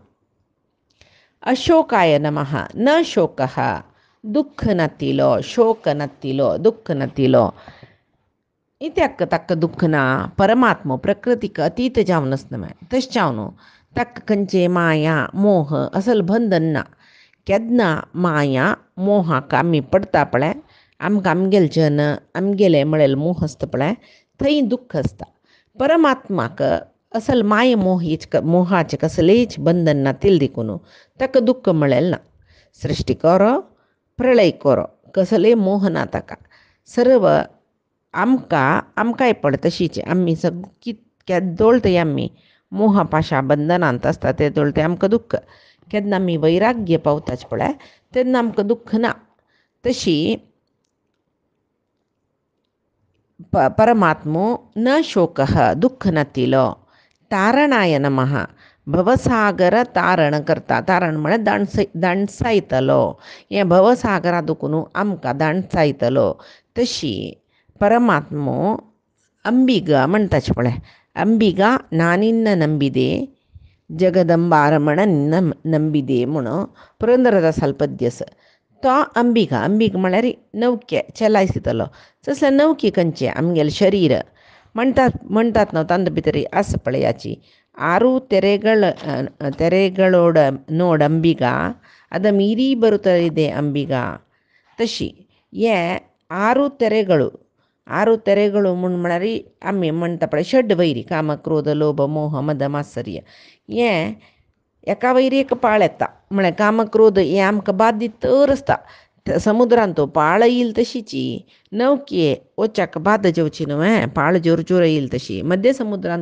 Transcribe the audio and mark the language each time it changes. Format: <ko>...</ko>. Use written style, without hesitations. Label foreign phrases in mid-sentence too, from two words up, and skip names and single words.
<kok>अशोकाय नमः न शोकः दुःख नतिलो शोक नतिलो दुःख नतिलो इत्याक तक्क दुःखना परमात्म प्रकृतिक अतीत जावनच नमे तश्चावनो तक्क कंचे माया मोह असल बंधन ना केदना माया मोहाक आमी पडता पळय आमकां आमगेलच्यान आमगेले म्हळेल मोह आसता पळय थंय दुःख आसता परमात्माक असल माय मोहाचे कसलेच बंधन ना तिल देखून ताका दुःख म्हळेल ना सृष्टी करो प्रलय करो कसले मोह ना ताका सर्व आमकांय पड तशीच आमी कितक्या दोळते आमी मोहा पाशा बंधनांत आसता ते दोळते आमकां दुःख केन्ना आमी वैराग्य पावताच पळय तेन्ना आमकां दुःख ना तशी परमात्मो न शोकः दुःख नतिलो तारणाय नमः भवसागर तारण करता तारण म्हळ्यार दाणसायतलो हे भवसागरा दुखून आमकां दाणसायतलो तशी परमात्मो अंबिगा म्हणटाच पळय</kok> <kn>ಅಂಬಿಗಾ ನಾ ನಿನ್ನ ನಂಬಿದೆ ಜಗದಂಬಾರಮಣ ನಂಬಿದೆ</kn> <kok>म्हणून पुरंदरदासाल पद्यस तो अंबिगा म्हळ्यार नौके चलायसितलो तसले नौके खंयचे आमगेले शरीर म्हणटात न्हू तांद भितर आसा पळयाची</kok> <kn>ಆರು ತೆರೆಗಳೋಡ ನೋಡ್ ಅಂಬಿಗ ಅದ ಮೀರಿ ಬರುತ್ತದೆ ಅಂಬಿಗ</kn> <kok>तशी हे</kok> <kn>ಆರು ತೆರೆಗಳು</kn> <kok>म्हळ्यार आमी म्हणटा पळय षड वैरी काम क्रोध लोभ मोह मद मात्सर्य हे एका वैरीक पाळ येता म्हळ्यार काम क्रोध हे आमकां बादीत तर आसता समुद्रांत पाळ येईल तशीची नौके वचाक बाद जेवची न्हू पाळ जोर जोर येईल तशी मध्य समुद्रांत</kok>